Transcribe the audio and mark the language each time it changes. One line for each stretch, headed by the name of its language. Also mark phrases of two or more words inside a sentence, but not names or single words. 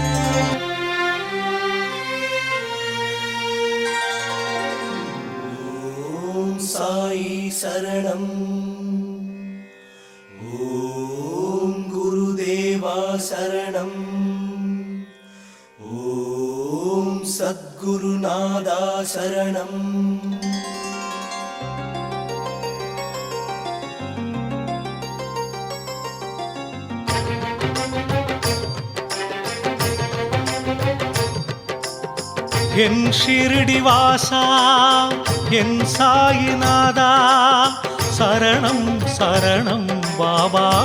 Sanskrit: ॐ साई शरणम्। ॐ गुरुदेवा शरणम्। ॐ सद्गुरुनादा शरणम्।
Tamil: என் ஷிரடி வாசா என் சாயிநாதா சரணம் சரணம் பாபா